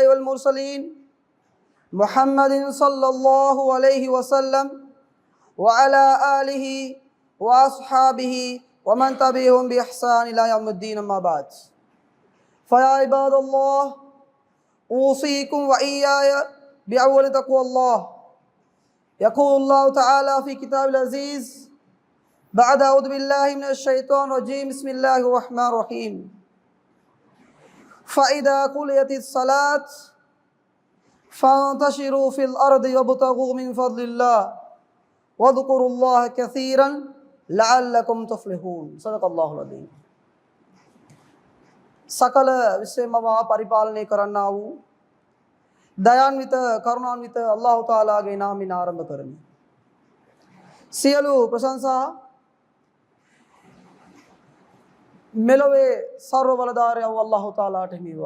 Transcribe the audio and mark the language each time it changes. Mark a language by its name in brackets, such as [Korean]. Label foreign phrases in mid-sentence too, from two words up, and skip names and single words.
[Arabic] والمرسلين محمد صلى الله عليه وسلم وعلى آله وأصحابه ومن تبعهم بإحسان إلى يوم الدين أما بعد فيا عباد الله أوصيكم وإياي بأول تقوى الله يقول الله تعالى في كتاب العزيز بعد أعوذ بالله من الشيطان الرجيم بسم الله الرحمن الرحيم فإذا قضيت الصلاة فانتشروا في الأرض وابتغوا من فضل الله واذكروا الله كثيرا لعلكم تفلحون صدق الله العظيم. [Sinhala] සකල විශ්වමවා පරිපාලනය කරන්නා වූ දයාන්විත කරුණාන්විත අල්ලාහ් තාලාගේ නාමයෙන් ආරම්භ කරමි. සියලු ප්‍රශංසා මෙලොවේ සර්ව බලධාරී වූ අල්ලාහ් තාලාට හිමිවා.